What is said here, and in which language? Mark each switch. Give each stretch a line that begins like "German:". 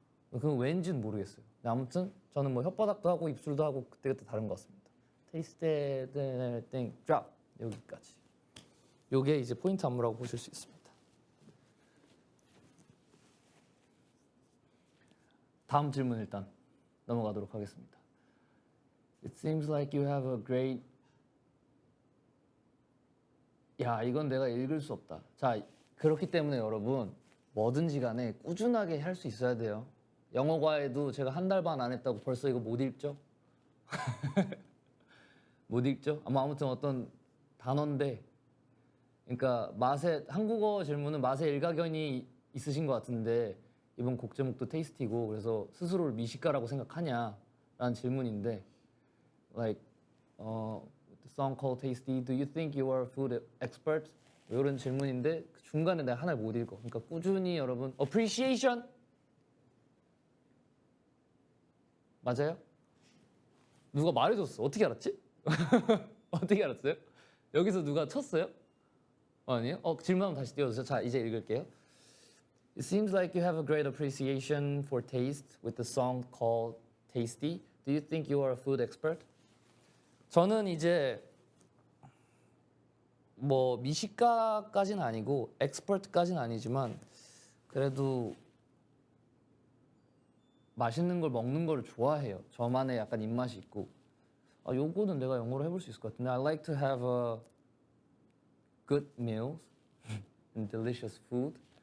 Korean: 그건 왜인지는 모르겠어요. 근데 아무튼 저는 뭐 혓바닥도 하고 입술도 하고 그때그때 다른 것 같습니다. 테이스트 땡 드롭 여기까지. 요게 이제 포인트 안무라고 보실 수 있습니다. 다음 질문 일단 넘어가도록 하겠습니다.
English: It seems like you have a great.
Korean: 이건 내가 읽을 수 없다. 자, 그렇기 때문에 여러분 뭐든지 간에 꾸준하게 할 수 있어야 돼요. 영어 과외도 제가 한 달 반 안 했다고 벌써 이거 못 읽죠? 못 읽죠? 아무튼 어떤 단어인데 그러니까 한국어 질문은 맛에 일가견이 있으신 것 같은데 이번 곡 제목도 테이스티고 그래서 스스로를 미식가라고 생각하냐라는 질문인데
English: like the song called Tasty, do you think you are a food expert?
Korean: 이런 질문인데 중간에 내가 하나를 못 읽어. 그러니까 꾸준히 여러분 appreciation 맞아요? 누가 말해줬어. 어떻게 알았지? 어떻게 알았어요? 여기서 누가 쳤어요? 아니에요? 질문 한번 다시 띄워주세요. 자, 이제 읽을게요.
English: It seems like you have a great appreciation for taste with the song called Tasty. Do you think you are a food expert?
Korean: 저는 이제 뭐 미식가까지는 아니고 엑스퍼트까지는 아니지만 그래도 맛있는 걸 먹는 걸 좋아해요. 저만의 약간 입맛이 있고 요거는 내가 영어로 해볼 수 있을 것 같은데
English: I like to have a good meals and delicious food.